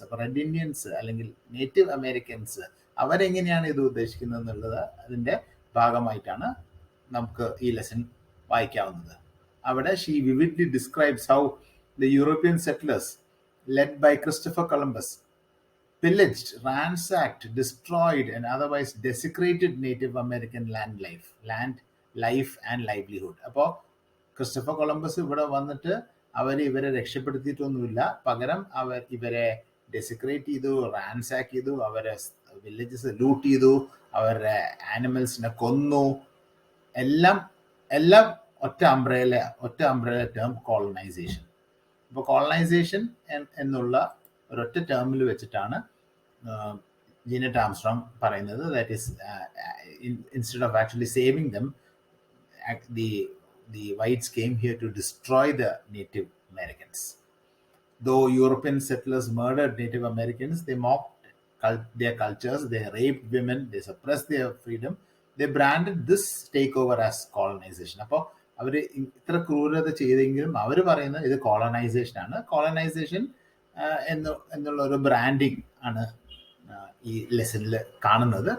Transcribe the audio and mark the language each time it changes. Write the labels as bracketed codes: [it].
[ml] അപ്പോൾ red Indians അല്ലെങ്കിൽ native Americans അവരെങ്ങനെയാണ് ഇത് ഉദ്ദേശിക്കുന്നത് എന്നുള്ളത് അതിൻ്റെ ഭാഗമായിട്ടാണ് നമുക്ക് ഈ ലെസൺ വായിക്കാവുന്നത്. [en] അവിടെ she vividly describes how the European settlers led by Christopher Columbus pillaged, ransacked, destroyed, and otherwise desecrated Native American land life and livelihood. [ml] അപ്പോൾ ക്രിസ്റ്റഫർ കൊളംബസ് ഇവിടെ വന്നിട്ട് ഇവരെ രക്ഷപ്പെടുത്തിയിട്ടൊന്നുമില്ല, പകരം ഇവരെ ഡെസിക്രേറ്റ് ചെയ്തു, റാൻസാക്ക് ചെയ്തു, അവരെ വില്ലേജസ് ലൂട്ട് ചെയ്തു, അവരുടെ ആനിമൽസിനെ കൊന്നു, എല്ലാം ഒറ്റ അംബ്രേല ടേം കോളനൈസേഷൻ. ഇപ്പോൾ കോളനൈസേഷൻ എന്നുള്ള ഒരൊറ്റ ടേമിൽ വെച്ചിട്ടാണ് ജീനറ്റ് ആംസ്ട്രോങ് പറയുന്നത്. [en] That is instead of actually saving them, the whites came here to destroy the Native Americans. Though European settlers murdered Native Americans, they mocked their cultures, they raped women, they suppressed their freedom. They branded this takeover as colonization. [ml] അപ്പോൾ അവർ ഇത്ര ക്രൂരത ചെയ്തെങ്കിലും അവർ പറയുന്നത് ഇത് colonisation ആണ്. Colonisation എന്നുള്ള ഒരു branding ആണ് ഈ ലെസണിൽ കാണുന്നത്.